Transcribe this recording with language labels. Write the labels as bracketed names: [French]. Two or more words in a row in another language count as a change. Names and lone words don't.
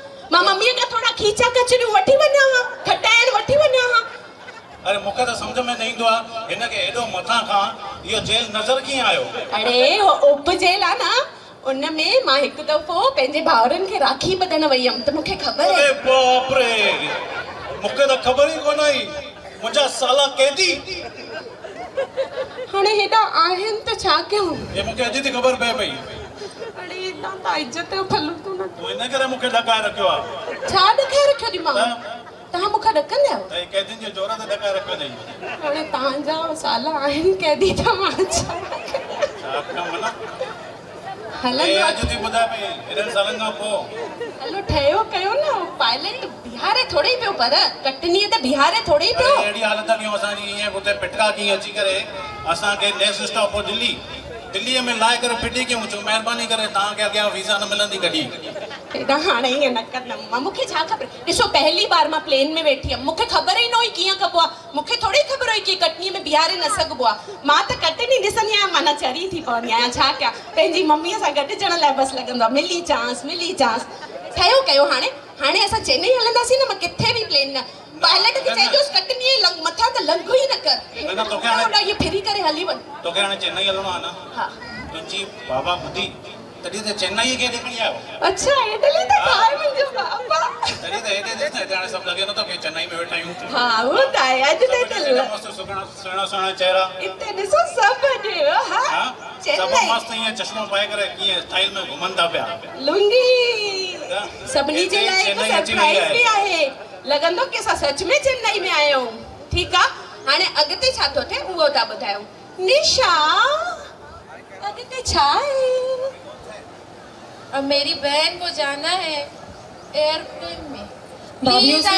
[Sindhi] मां मम्मीअ खां थोरा खीचा कचरियूं वठी वञा हा, खटाइण वठी वञा हा। अरे मूंखे त सम्झ में न ईंदो आहे हिनखे हेॾो मथां खां इहो जेल नज़र कीअं आयो? अरे उपजेल आहे न उन में मां हिकु दफ़ो पंहिंजे भाउरनि खे राखी ॿधण वई हुयमि त मूंखे ख़बर आहे। अरे बाप रे मूंखे त ख़बर ई कोन हुई। मुंहिंजा साला कैदी हाणे हेॾा आहिनि त छा कयूं? ये मूंखे अॼु थी ख़बर पए पई। अरे तव्हां इज़त जो फलूं न। तूं इन करे मूंखे ॾकाए रखियो आहे। छा ॾकाए रखियो थी मां? तव्हां मूंखे ॾकंदा आहियो? कैदियुनि जे जोर ते ॾकाए रखियो अथई। हाणे तव्हांजा साला आहिनि कैदी त मां छा कयां माना? हलंदो अॼु थी ॿुधाए पई हेॾनि सालनि खां पोइ। हलो ठहियो कयो न। पायलट बिहारे थोड़े पियो पर कटनी ते बिहारे थोड़े पियो। अहिड़ी हालत ॾियूं असांजी ईअं उते पिटका कीअं अची करे असांखे [English] next stop [Sindhi] हो दिल्लीअ में लाहे करे फिटी कयूं। चऊं महिरबानी करे तव्हांखे अॻियां वीज़ा न मिलंदी कॾहिं। हेॾा हाणे ईअं न कंदमि। मूंखे छा ख़बर? ॾिसो पहली बार मां प्लेन में वेठी हुयमि। मूंखे ख़बर ई न हुई कीअं कबो आहे। मूंखे थोड़ी ख़बर हुई की कटनी में बिहारे न सघिबो आहे। मां त कटनी ॾिसंदी आहियां माना चरी थी पवंदी आहियां। छा कयां पंहिंजी मम्मीअ सां गॾिजण लाइ बसि लॻंदो आहे मिली चांस। ठहियो कयो हाणे असां चेन्नई हलंदासीं न। मां किथे बि प्लेन न पायलट खे चइजोसि कटनी मथां त लंघो ई न कर। इहे फिरी करे हली वञ। तोखे हाणे चेन्नई हलणो आहे न? हा तुंहिंजी बाबा ॿुधी तॾहिं त चेन्नई खे ॾिसणी आयो। अच्छा हेॾे त आहे मुंहिंजो बाबा। तॾहिं त हेॾे ॾिस न हिते हाणे सभु लॻे नथो की चेन्नई में वेठा आहियूं। हा उहो त आहे। अॼु त मस्तु सुहिणा चेहरा हिते ॾिसो सभु हा सभु मस्तु ईअं चश्मो पाए करे कीअं स्टाइल में घुमनि था पिया। लुंगी सभिनी जे लाइ हिकु सरप्राइज़ बि आहे। लॻंदो की असां सच में चेन्नई में आया आहियूं। ठीकु आहे हाणे अॻिते छा थो थिए उहो था ॿुधायो। निशा अॻिते छा आहे? [Hindi] और मेरी बहन को जाना है एयरप्लेन में। [Sindhi] भाभीओ प्लीज से-